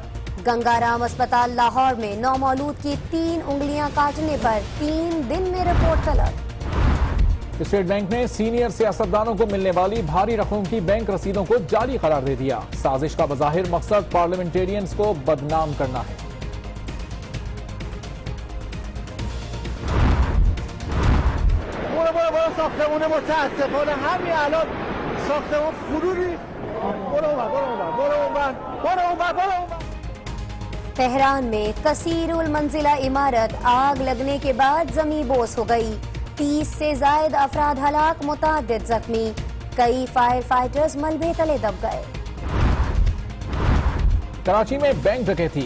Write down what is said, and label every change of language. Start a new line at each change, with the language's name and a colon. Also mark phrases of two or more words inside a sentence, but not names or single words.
Urdu: گنگا رام اسپتال لاہور میں نومولود کی 3 انگلیاں کاٹنے پر 3 دن میں رپورٹ طلب. اسٹیٹ بینک نے سینئر سیاستدانوں کو ملنے والی بھاری رقم کی بینک رسیدوں کو جعلی قرار دے دیا. سازش کا بظاہر مقصد پارلیمنٹیرینز کو بدنام کرنا ہے.
Persian: ساختمون متاسفانه همین الان ساختمون فروری. برو اونور.
Urdu: تہران میں کثیر المنزلہ عمارت آگ لگنے کے بعد زمیں بوس ہو گئی. 30 سے زائد افراد ہلاک, متعدد زخمی. کئی فائر فائٹرز ملبے تلے دب گئے. کراچی میں بینک ڈکیتی.